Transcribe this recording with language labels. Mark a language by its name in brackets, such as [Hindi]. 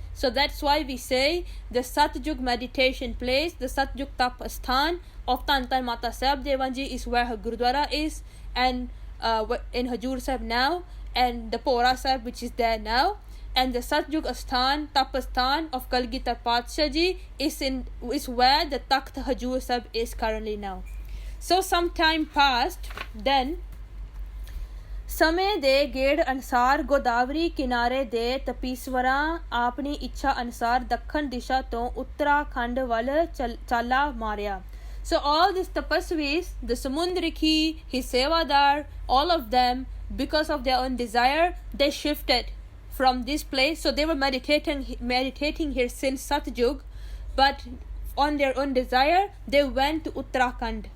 [English] So that's why we say the Satjug meditation place, the Satjug Tap Asthan of Tan Tan Mata Sahib Devan Ji is where her Gurudwara is, and in Hajur Sahib now, and the Pora Sahib which is there now, and the Satjug Asthan, Tapasthan of Kalgitar Patsha Ji is where the Takht Hajur Sahib is currently now. So some time passed, then [Punjabi] ਸਮੇਂ ਦੇ ਗੇੜ ਅਨੁਸਾਰ ਗੋਦਾਵਰੀ ਕਿਨਾਰੇ ਦੇ ਤਪੀਸਵਰਾਂ ਆਪਣੀ ਇੱਛਾ ਅਨੁਸਾਰ ਦੱਖਣ ਦਿਸ਼ਾ ਤੋਂ ਉੱਤਰਾਖੰਡ ਵੱਲ ਚਾਲਾ ਮਾਰਿਆ. [English] So all these tapasvis, the Samundriki, his Sevadar, all of them, because of their own desire, they shifted from this place. So they were meditating here since Satjug, but on their own desire, they went to Uttarakhand.